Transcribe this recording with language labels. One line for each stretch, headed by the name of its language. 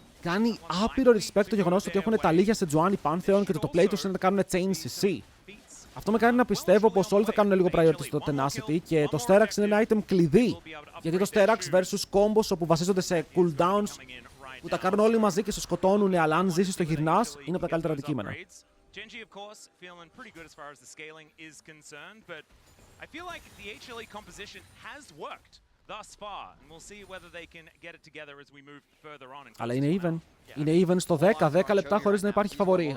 Greek: Κάνει άπειρο respect το γεγονός ότι έχουν τα λίγια σε Τζουάνι Pantheon και το play τους είναι να κάνουν chain CC. Αυτό με κάνει να πιστεύω πως όλοι θα κάνουν λίγο priority στο Tenacity και το Sterax είναι ένα item κλειδί. Γιατί το Sterax versus combos όπου βασίζονται σε cooldowns που τα κάνουν όλοι μαζί και σε σκοτώνουν, αλλά αν ζήσεις το γυρνάς, είναι από τα καλύτερα αντικείμενα.
English: Genji, of course, feeling pretty good as far as the scaling is concerned, but I feel like the HLE composition has worked thus far, and we'll see whether they can get it together as we move further on.
Greek: Αλλά είναι even. Είναι even στο 10 λεπτά χωρίς να υπάρχει φαβορί.